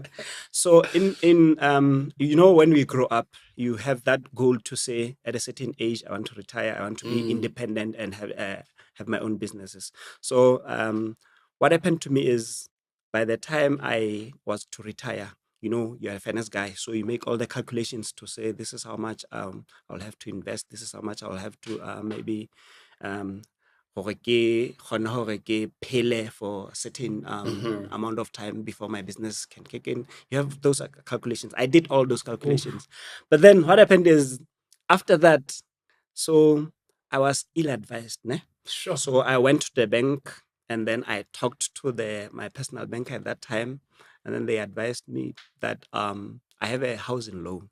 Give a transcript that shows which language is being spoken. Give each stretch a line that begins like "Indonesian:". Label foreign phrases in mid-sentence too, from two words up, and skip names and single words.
English: So in when we grow up, you have that goal to say, at a certain age, I want to retire, I want to be independent and have my own businesses. So what happened to me is, by the time I was to retire, you're a finance guy, so you make all the calculations to say, this is how much I'll have to invest, this is how much I'll have to maybe
Southern Sotho: hore ke kgone hore ke phele
English: for a certain amount of time before my business can kick in. You have those calculations. I did all those calculations. But then what happened is, after that, so I was ill-advised. Ne? Sure. So I went to the bank, and then I talked to my personal banker at that time, and then they advised me that I have a housing loan.